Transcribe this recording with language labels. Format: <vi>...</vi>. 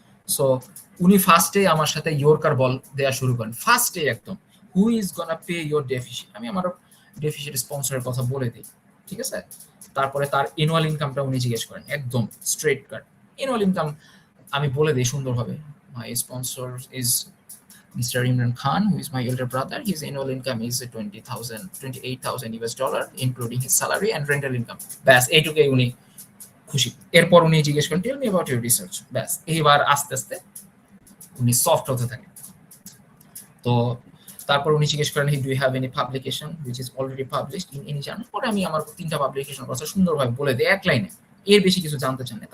<bn>So উনি ফার্স্টে আমার সাথে ইয়র্কার বল দেওয়া শুরু করেন, ফার্স্টে একদম,</bn> <en>Who is gonna pay your deficit.</en> <bn>আমি আমার ডেফিসিট স্পন্সরের কথা বলে দিই, ঠিক আছে। তারপরে তার অ্যানুয়াল ইনকামটা উনি জিজ্ঞেস করেন, একদম স্ট্রেট কাট অ্যানুয়াল ইনকাম আমি বলে দিই সুন্দরভাবে।</bn> <en>My sponsor is Mr. Imran Khan, who is my elder brother. His annual income is 28,000 US dollar, including his salary and rental income.</en> <bn>ব্যাস এইটুকুই উনি খুশি। এরপর উনি জিজ্ঞেস করেন</bn> <en>Tell me about your research.</en> <bn>ব্যাস এইবার আস্তে আস্তে উনি সফট হতে থাকেন। তো তারপর উনি জিজ্ঞেস করেন</bn> <en>Do you have any publication which is already published in any journal.</en> <bn>পরে আমি আমার 3টা পাবলিকেশন কথা সুন্দরভাবে বলে দিই এক লাইনে, এর বেশি কিছু জানতে চান না।</bn>